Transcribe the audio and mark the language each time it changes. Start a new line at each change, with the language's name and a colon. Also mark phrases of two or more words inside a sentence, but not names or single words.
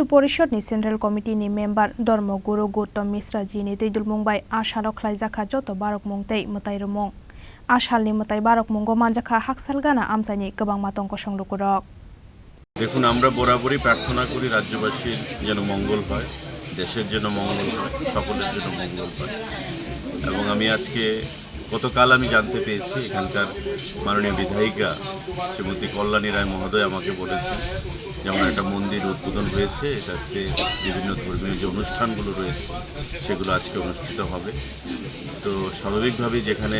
Kok Borok: Porishod ni Central Committee ni member Dharma Guru Gautam Mishra ji ni Tuidulmung bai ashalo khlaijaka joto Barokmung tei mutairumung ashal ni mutai Barokmungo manjaka haksal gana amsani gobang matongko songlukurok
Bangla: দেখুন আমরা বরাবরই প্রার্থনা করি রাজ্যবাসীর যেন মঙ্গল হয় দেশের জন্য মঙ্গল হয় সকলের জন্য মঙ্গল হয় এবং আমি আজকে গতকাল আমি জানতে পেরেছি এখানকার মাননীয় বিধায়িকা শ্রীমতী কল্যাণী রায় মহোদয় আমাকে বলেছেন যেমন একটা মন্দির উদ্বোধন হয়েছে এটাতে বিভিন্ন ধর্মীয় যে অনুষ্ঠানগুলো রয়েছে সেগুলো আজকে অনুষ্ঠিত হবে তো স্বাভাবিকভাবেই যেখানে